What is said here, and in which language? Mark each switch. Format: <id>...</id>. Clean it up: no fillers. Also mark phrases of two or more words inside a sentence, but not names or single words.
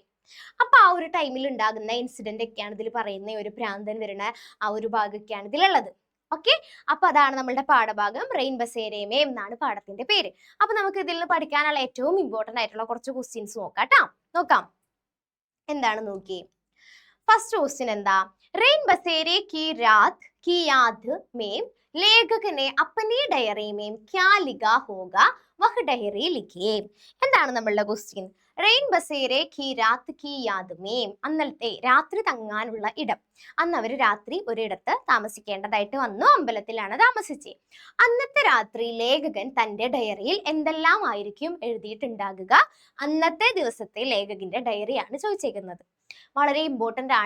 <ml>അപ്പൊ ആ ഒരു ടൈമിൽ ഉണ്ടാകുന്ന ഇൻസിഡന്റ് ഒക്കെയാണ് ഇതിൽ പറയുന്ന ഒരു ഭ്രാന്തൻ വരുന്ന ആ ഒരു ഭാഗമൊക്കെയാണ് ഇതിലുള്ളത്. ഓക്കെ, അപ്പൊ അതാണ് നമ്മളുടെ പാഠഭാഗം. റെയിൻ ബസേരേമേം എന്നാണ് പാഠത്തിന്റെ പേര്. അപ്പൊ നമുക്ക് ഇതിൽ നിന്ന് പഠിക്കാനുള്ള ഏറ്റവും ഇമ്പോർട്ടന്റ് ആയിട്ടുള്ള കുറച്ച് ക്വസ്റ്റ്യൻസ് നോക്കാം. എന്താണ് നോക്കിയേ.</ml> <en>first question</en> <ml>എന്താ?</ml> <hi>റെയിൻ ബസേരെ की रात की याद में लेखक ने अपनी डायरी में क्या लिखा होगा वह डायरी लिखिए.</hi> <ml>എന്താണ് നമ്മളുടെ ക്വസ്റ്റ്യൻ?</ml> <hi>റെയിൻ ബസേരെ की रात की याद में,</hi> <ml>അന്നത്തെ രാത്രി തങ്ങാനുള്ള ഇടം. അന്ന് അവർ രാത്രി ഒരിടത്ത് താമസിക്കേണ്ടതായിട്ട് വന്നു. അമ്പലത്തിലാണ് താമസിച്ചത്. അന്നത്തെ രാത്രി ലേഖകൻ തന്റെ ഡയറിയിൽ എന്തെല്ലാം ആയിരിക്കും എഴുതിയിട്ടുണ്ടാകുക? അന്നത്തെ ദിവസത്തെ ലേഖകന്റെ ഡയറിയാണ് ചോദിച്ചേക്കുന്നത്. വളരെ ഇമ്പോർട്ടൻ്റ് ആണ്.</ml>